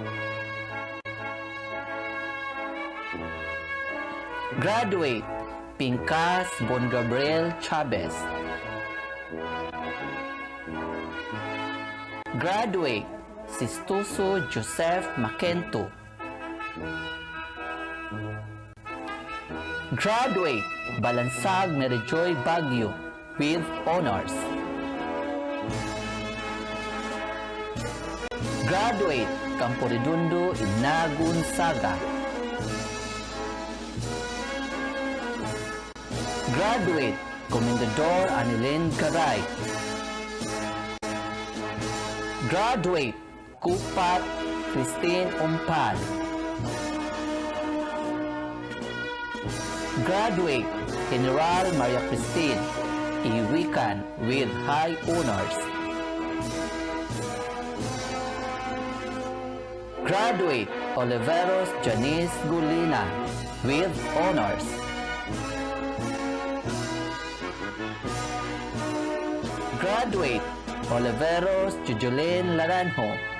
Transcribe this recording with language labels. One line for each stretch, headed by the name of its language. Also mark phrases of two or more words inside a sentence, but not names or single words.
English: Graduate, Pincas Bon Gabriel Chavez. Graduate, Sistuso Joseph Macento. Graduate, Balansag Merijoy Baguio with honors. Graduate, Camporidundo Inagun Saga. Graduate, Comendador Anilin Garay. Graduate, Kupat Christine Umpal. Graduate, General Maria Christine Iwikan with high honors. Graduate, Oliveros Janice Gulina with honors. Graduate, Oliveros Jujulin Laranjo.